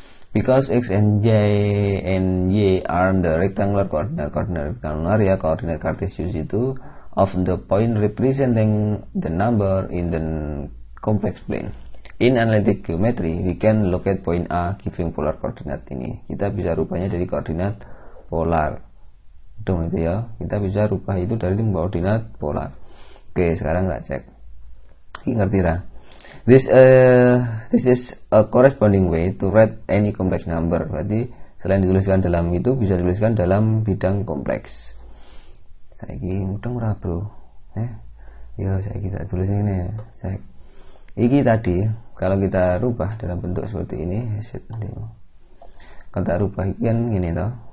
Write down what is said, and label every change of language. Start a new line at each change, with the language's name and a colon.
English: Because x and y are the rectangular coordinate
Indonesian: rektangular ya, koordinat kartesius itu
English: of the point representing the number in the complex plane. In analytic geometry, we can locate point A giving polar coordinate ini.
Indonesian: Kita bisa rubahnya dari koordinat polar. Dong itu ya. Kita bisa rubah itu dari koordinat polar. Oke, sekarang kita cek. Ini ngerti lah.
English: This is a corresponding way to write any complex number.
Indonesian: Berarti selain dituliskan dalam itu bisa dituliskan dalam bidang kompleks.
Javanese: Saiki mudeng ora, Bro? Ya saiki tak tulis ini. Iki tadi
Indonesian: kalau kita rubah dalam bentuk seperti ini, kita rubah ini kan gini toh.